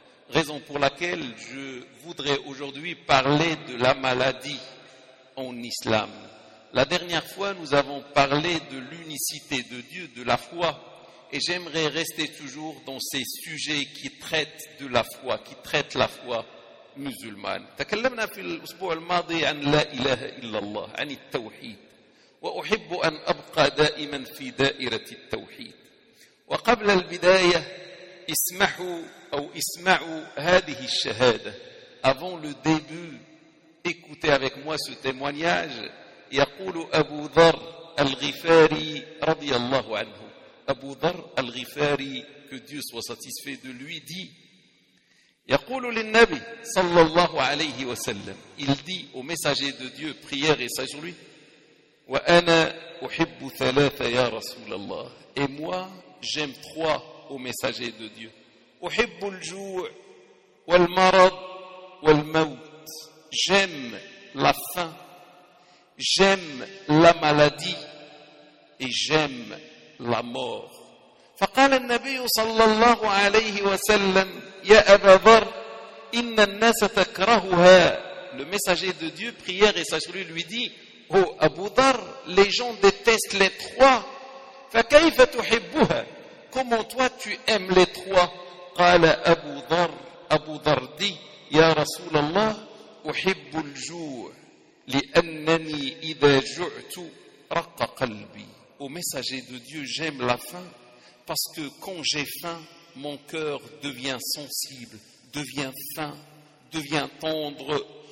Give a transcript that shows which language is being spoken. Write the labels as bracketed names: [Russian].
[French] Raison pour laquelle je voudrais aujourd'hui parler de la maladie en islam. La dernière fois nous avons parlé de l'unicité de Dieu, de la foi. Et j'aimerais rester toujours dans ces sujets qui traitent de la foi, qui traitent la foi musulmane. [Arabic] تكلمنا في الأسبوع الماضي عن لا إله إلا الله, عن التوحيد. وأحب أن أبقى دائما في دائرة التوحيد. وقبل البداية اسمحوا أو اسمعوا هذه الشهادة. [French] Avant le début, écoutez avec moi ce témoignage. [Arabic] يقول أبو ذر الغفاري رضي الله عنه. [French] أبو ذر الغفاري que Dieu soit satisfait de lui dit, [Arabic] يقول للنبي صلى الله عليه وسلم, [French] il dit au messager de Dieu, prière et sage lui, [Arabic] وأنا أحب ثلاثة يا رسول الله, [French] et moi j'aime trois au messager de Dieu, [Arabic] أحب الجوع والمرض والموت, [French] j'aime la faim, j'aime la maladie et j'aime la mort. [Arabic] فقال النبي صلى الله عليه وسلم يا أبا ذر إن الناس تكرهها. [French] Le messager de Dieu, prière et sagesse, lui dit, oh Abu Dhar, les gens détestent les trois. [Arabic] فكيف تحبها, [French] comment toi tu aimes les trois. [Arabic] قال أبو ذر, أبو ذر dit, يا رسول الله أحب الجوع لأنني إذا جعت رق قلبي. [French] Au messager de Dieu, j'aime la faim parce que quand j'ai faim, mon cœur devient sensible, devient fin, devient tendre.